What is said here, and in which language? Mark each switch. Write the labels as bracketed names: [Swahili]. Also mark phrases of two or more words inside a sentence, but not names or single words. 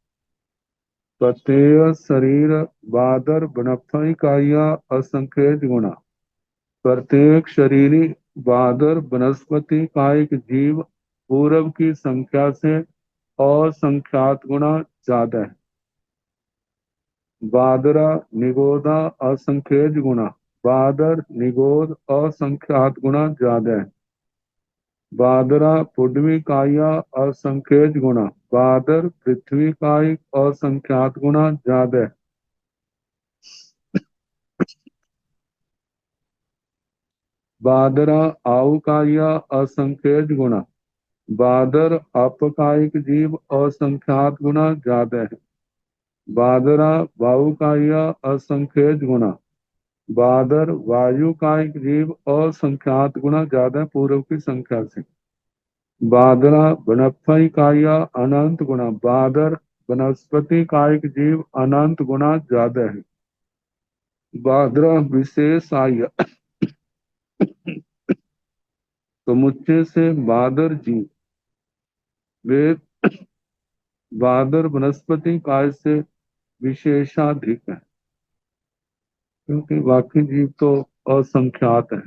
[Prakrit languages] प्रत्यय शरीर बादर बनफई काया असंख्येत गुणा, [Hindi] प्रत्येक शरीरी बादर वनस्पति कायिक जीव पूरब की संख्या से असंख्यात गुना ज्यादा है। [Prakrit languages] बादरा निगोदा असंख्येत गुना, [Hindi] बादर निगोद असंख्यात गुना ज्यादा है। [Prakrit languages] बादरा पुडवी काया असंख्येत गुना, [Hindi] बादर पृथ्वी कायिक असंख्यात गुना ज्यादा है। [Prakrit languages] बादरा आउकाया असंख्येत गुना, [Hindi] बादर अपकायिक जीव असंख्यात गुना ज्यादा है। [Prakrit languages] बादरा वायुकाया असंख्येत गुना, [Hindi] बादर वायुकायिक जीव असंख्यात गुना ज्यादा है पूर्व की संख्या से। [Prakrit languages] बादरा वनस्पति काया अनंत गुना, [Hindi] बादर वनस्पति कायिक जीव अनंत गुना ज्यादा है। [Prakrit languages] बादरा विशेष आय [Hindi] समुच्चय से बादर जीव, वे बादर वनस्पति काय से विशेषाधिक है, क्योंकि बाकी जीव तो असंख्यात है।